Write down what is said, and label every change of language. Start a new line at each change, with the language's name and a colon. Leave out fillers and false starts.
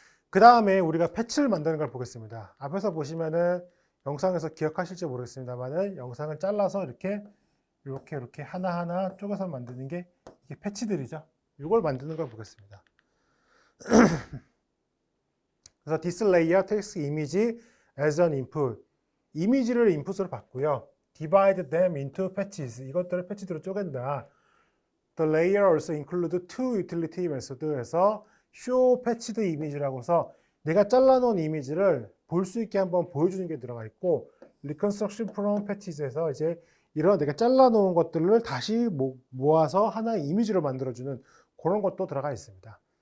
Korean: 그 다음에 우리가 패치를 만드는 걸 보겠습니다. 앞에서 보시면은 영상에서 기억하실지 모르겠습니다만은 영상을 잘라서 이렇게 하나하나 쪼개서 만드는 게 이게 패치들이죠. 이걸 만드는 걸 보겠습니다.
English: 그래서 this layer takes image as an input.
Korean: 이미지를 인풋으로 받고요.
English: divide them into patches.
Korean: 이것들을 패치들로 쪼갠다.
English: The layer also include two utility method
Korean: 에서
English: show patched image
Korean: 라고 해서 내가 잘라놓은 이미지를 볼 수 있게 한번 보여주는 게 들어가 있고
English: reconstruction from patches
Korean: 에서 이제 이런 내가 잘라놓은 것들을 다시 모아서 하나의 이미지로 만들어주는 그런 것도 들어가 있습니다.